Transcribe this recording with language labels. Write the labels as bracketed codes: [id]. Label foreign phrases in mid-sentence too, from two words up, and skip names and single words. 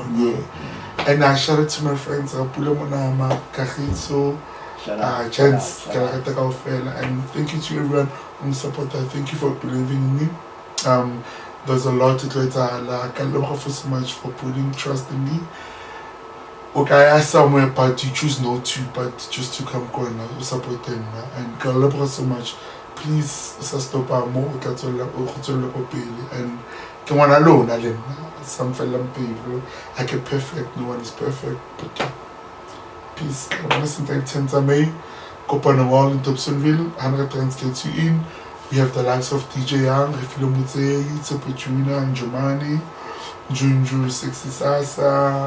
[en] And I shout out to my friends, Pulemonama, Cajizo, Chance, and thank you to everyone who supported. Thank you for believing in me. There's a lot to do. I can love her so much for putting trust in me. Okay, I asked somewhere, but you choose not to, but just to come go and support them. And I love her so much. [st] please sa stopa mo o tla tswella ko pele, and ke ngwana lona le nna sa mfellang pelo ha ke perfect, [en] no one is perfect, but peace. I want to say 10 May Kopano Wall in Dobsonville, 100 Rands gets you in. We have the likes of DJ Young, Refilo Mutsei, Tsepetrina, and Jomani, Junju, Sexy Sasa.